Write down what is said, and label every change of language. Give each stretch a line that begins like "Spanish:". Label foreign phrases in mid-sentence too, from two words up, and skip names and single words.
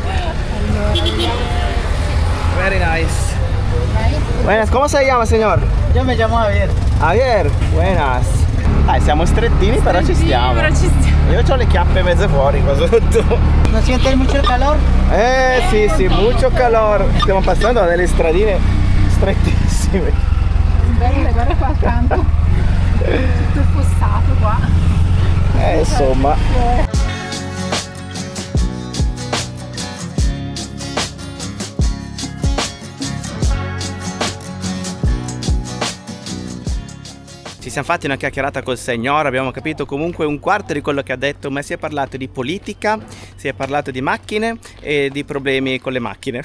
English: Very nice.
Spanish: Buenas, ¿cómo se llama, señor? Yo me llamo Javier. Javier, buenas.
Italian: Dai, siamo strettini, però ci stiamo. Io ho le chiappe mezze fuori qua sotto.
Spanish: ¿No sientes mucho el calor? Sì, mucho calor.
Italian: Stiamo passando da delle stradine strettissime. Belle, guarda qua accanto. Tutto il fossato qua. Insomma. Ci siamo fatti una chiacchierata col signor, abbiamo capito comunque un quarto di quello che ha detto, ma si è parlato di politica, si è parlato di macchine e di problemi con le macchine.